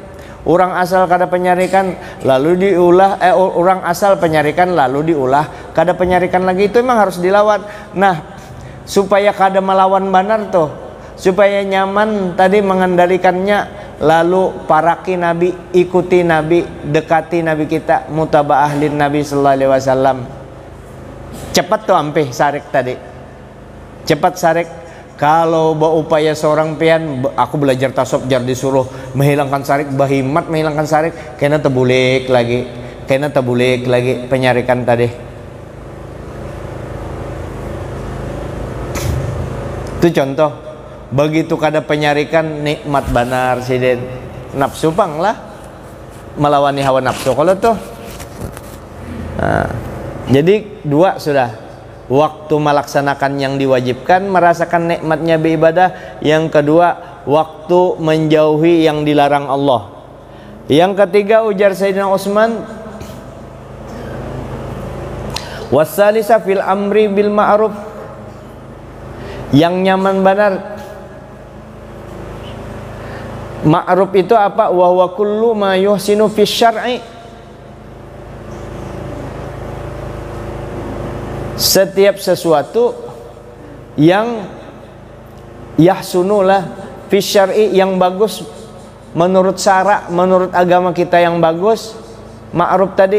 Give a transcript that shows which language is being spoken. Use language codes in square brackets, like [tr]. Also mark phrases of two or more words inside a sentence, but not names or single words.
[bjn] Orang asal kada penyarikan lalu diulah, orang asal penyarikan lalu diulah, kada penyarikan lagi, itu memang harus dilawan. Nah, supaya kada melawan benar tuh, supaya nyaman tadi mengendalikannya, lalu paraki Nabi, ikuti Nabi, dekati Nabi kita, [ar] متابعة للنبي صلى الله عليه وسلم. [bjn] Cepat tuh ampe sarik tadi. Cepat sarik. Kalau upaya seorang pian, aku belajar tasawuf jar disuruh menghilangkan sarik, bahimat menghilangkan sarik, kena tebulik lagi, penyarikan tadi. Itu contoh. Begitu kada penyarikan nikmat banar sidin. Nafsu pang lah melawani hawa nafsu kalau tuh. Nah, jadi dua sudah. Waktu melaksanakan yang diwajibkan, merasakan nikmatnya beribadah. Yang kedua, waktu menjauhi yang dilarang Allah. Yang ketiga, ujar Sayyidina Utsman, [ar] والثالثة في الأمر بالمعروف. [bjn] Yang nyaman benar. Ma'ruf itu apa? [ar] وهو كل ما يحسن في الشرع. [bjn] Setiap sesuatu yang yahsunulah [ar] في الشرع, [bjn] yang bagus menurut syara, menurut agama kita yang bagus, ma'ruf tadi.